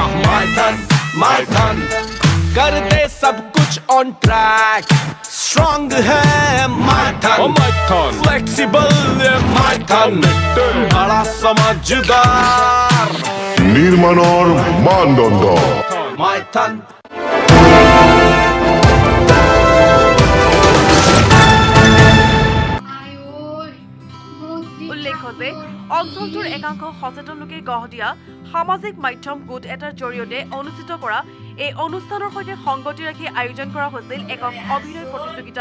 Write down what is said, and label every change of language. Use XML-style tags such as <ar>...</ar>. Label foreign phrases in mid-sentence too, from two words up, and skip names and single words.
<hi>माय धन कर दे सब कुछ ऑन ट्रैक। स्ट्रॉन्ग है माय धन, फ्लेक्सिबल माय धन, बड़ा समझदार निर्माण और मानदंड माय धन।</hi> <as>উল্লেখ্য যে অঞ্চলটোৰ একাংশ সচেতন লোকে গঢ় দিয়া সামাজিক মাধ্যম গোট এটাৰ জৰিয়তে অনুষ্ঠিত কৰা এই অনুষ্ঠানৰ সৈতে সংগতি ৰাখি আয়োজন কৰা হৈছিল একক অভিনয় প্ৰতিযোগিতা।</as>